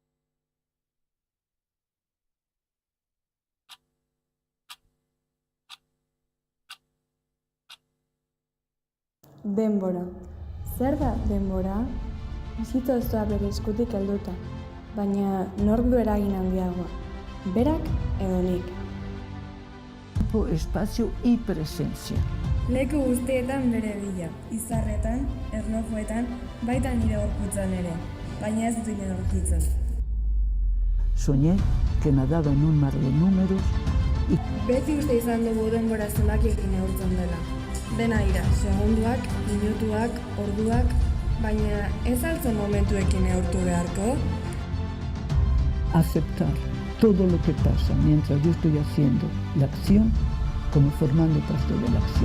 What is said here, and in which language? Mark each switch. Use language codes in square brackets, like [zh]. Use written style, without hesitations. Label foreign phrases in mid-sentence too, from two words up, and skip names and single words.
[eu] Denbora. Zer da denbora? Bizitza osoa bere eskutik helduta, baina nork du eragin handiagoa? Berak edo nik? [es] Tiempo, espacio y presencia. [eu] Leku guztietan bere bila, izarretan, erlojuetan, baita nire gorputzan ere, baina ez dut aurkitzen. [es] Soñé que nadaba en un mar de números y [eu] Beti uste izan dugu denbora zenbakiekin neurtzen dela. Dena dira, segunduak, minutuak, orduak, baina ez altzen momentuekin neurtu beharko? [es] aceptar todo lo que pasa mientras yo estoy haciendo la acción como formando parte de la acción.